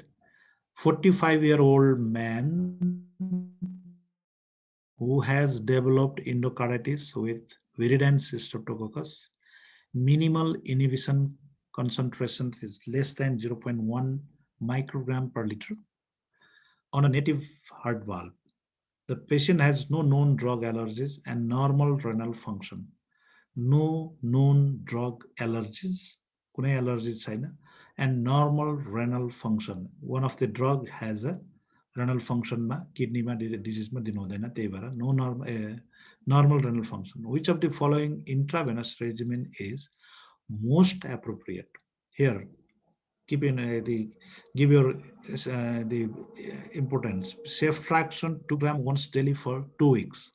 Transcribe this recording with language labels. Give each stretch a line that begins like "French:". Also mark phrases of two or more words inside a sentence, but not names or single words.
English: 45-year-old man who has developed endocarditis with viridans streptococcus, minimal inhibition concentration is less than 0.1 microgram per liter on a native heart valve. The patient has no known drug allergies and normal renal function. No known drug allergies,
Nepali: कुनै allergies छैन,
English: and normal renal function. One of the drug has a renal function
Nepali: मा, kidney मा disease मा दिनु हुँदैन, त्यही भएर
English: no normal renal function. Which of the following intravenous regimen is most appropriate? Here, keep in give your the importance. Ceftriaxone 2 gram once daily for 2 weeks.